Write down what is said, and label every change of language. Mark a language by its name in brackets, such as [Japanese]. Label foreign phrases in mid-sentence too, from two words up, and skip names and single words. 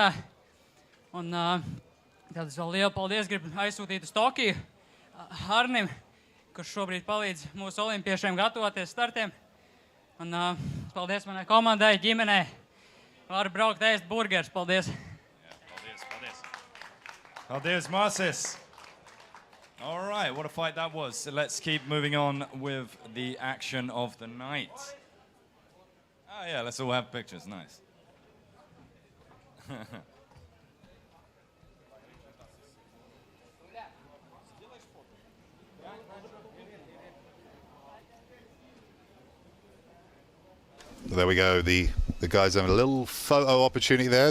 [Latvian] Un tad es vēl lielu paldies gribu aizsūtīt uz Tokiju Arnim, kurš šobrīd palīdz mūsu olimpiešiem gatavoties startiem. Un paldies manai komandai, ģimenei. Varu braukt ēst burgers. Paldies. Paldies, Marcis. [English] All right, what a fight that was. So let's keep moving on with the action of the night. Oh yeah, let's all have pictures. Nice. There we go, the guys have a little photo opportunity there.